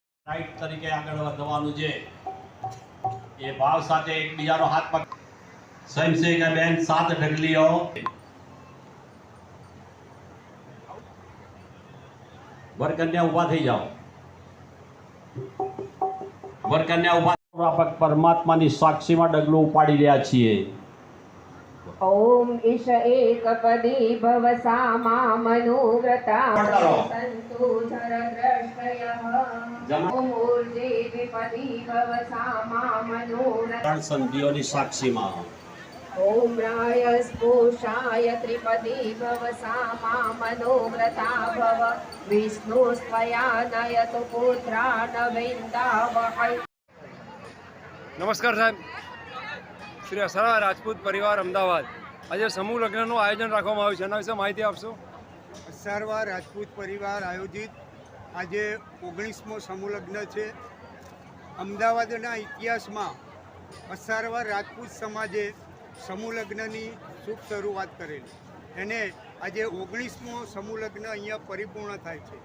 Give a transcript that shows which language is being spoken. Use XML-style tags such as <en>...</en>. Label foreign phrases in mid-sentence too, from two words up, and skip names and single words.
<gu>રાઈટ તરીકે આગળ વધવાનું છે એ ભાવ સાથે એકબીજાનો હાથ પકડ સ્વયંસેવિકા બેન 7 ઢગલીઓ વરકન્યા ઊભા થઈ જાઓ વરકન્યા ઊભા પરમાત્માની સાક્ષીમાં ડગલું ઉપાડી રહ્યા છીએ</gu> <sa>ओम ईश एकपदी भव सामा मनोव्रता संतु धर द्रष्टयः ओम ऊर्जे विपदी भव सामा मनोव्रता</sa> <gu>ત્રણ સંધિઓની સાક્ષીમાં</gu> <sa>ओम राय स्पोषाय त्रिपदी भव सामा मनोव्रता भव विष्णु स्वया नयतु पुत्रान् विन्दावहै।</sa> <gu>નમસ્કાર સાહબ, શ્રી અસરા રાજપૂત પરિવાર અમદાવાદ આજે સમૂહ લગ્નનું આયોજન રાખવામાં આવ્યું છે, એના વિશે માહિતી આપશો? અસારવા રાજપૂત પરિવાર આયોજિત આજે 19મો સમૂહ લગ્ન છે. અમદાવાદના ઇતિહાસમાં અસારવા રાજપૂત સમાજે સમૂહ લગ્નની શુભ શરૂઆત કરેલી, એને આજે 19મો સમૂહ લગ્ન અહીંયા પરિપૂર્ણ થાય છે.</gu>